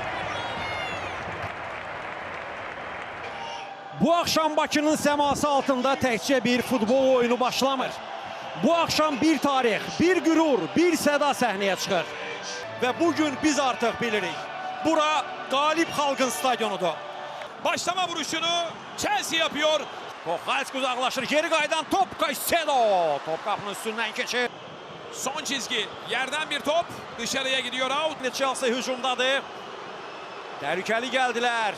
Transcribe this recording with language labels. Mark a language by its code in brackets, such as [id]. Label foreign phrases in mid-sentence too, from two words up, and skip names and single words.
[az] Bu akşam Bakının səması altında təkcə bir futbol oyunu başlamır. Bu akşam bir tarix, bir gürur, bir səda səhnəyə çıxır. Və bugün biz artıq bilirik. Bura qalib xalqın stadionudur. [tr] Başlama vuruşunu Chelsea yapıyor. Kohalski uzaklaşır. Geri kaydan top Caicedo. Top kapının üstünden geçir. Son çizgi. Yerden bir top. Dışarıya gidiyor out. Chelsea hücumdadır. Tehlikeli geldiler.